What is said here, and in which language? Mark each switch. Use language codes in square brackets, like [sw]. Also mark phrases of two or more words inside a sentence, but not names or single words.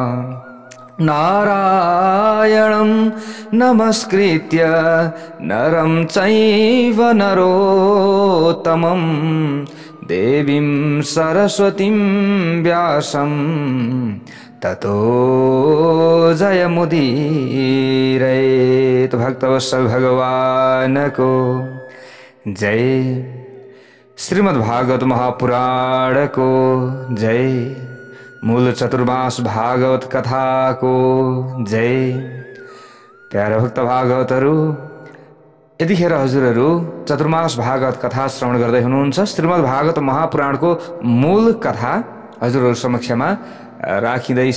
[sa] नारायणं नमस्कृत्य नरं चैव नरोत्तमं देवीं सरस्वतीं व्यासं ततो जयमुदीरयेत्। [ne] भक्तवत्सल भगवान को जय। श्रीमद्भागवत महापुराण को जय। मूल चतुर्मास भागवत कथा को जय। प्यारा भक्त भागवतहरू, यतिखेर हजुरहरू चतुर्मास भागवत कथा श्रवण गर्दै हुनुहुन्छ। श्रीमद् भागवत महापुराणको मूल कथा हजुरहरू समक्षमा राखिँदैछ।